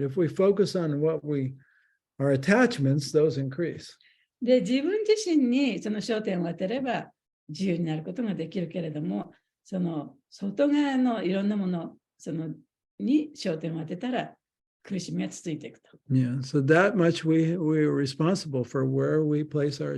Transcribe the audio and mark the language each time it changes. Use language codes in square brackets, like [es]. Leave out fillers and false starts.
[en] If we focus on our attachments, those increase. [ja] で、自分自身にその焦点を当てれば自由になることができるけれども、その外側のいろんなものに焦点を当てたら苦しみは続いていくと。 [en] Yeah, so that much we are responsible for where we place our